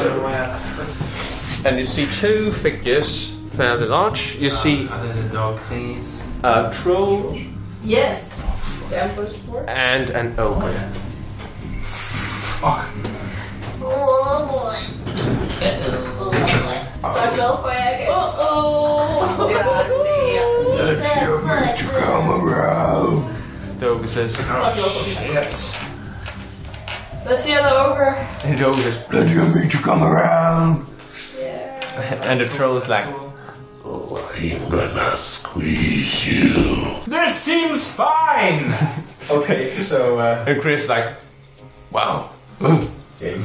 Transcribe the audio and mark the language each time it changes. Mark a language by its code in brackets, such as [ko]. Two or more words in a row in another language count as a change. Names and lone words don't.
[en] And you see 2 figures, fairly large. You see Are they the dog things? a troll Yes. The Emperor's Sword. and an ogre. Fuck. Oh boy. [da] Så glad for, at jeg kan. [en] If you're meant to come around. The ogre says, [da] Så glad for, [en] Shit. [da] Hvad siger [en] the ogre? and the ogre says, If you're meant to come around. and the troll is like, I'm gonna squeeze you. This seems fine! Okay, so, and Chris like, wow. James.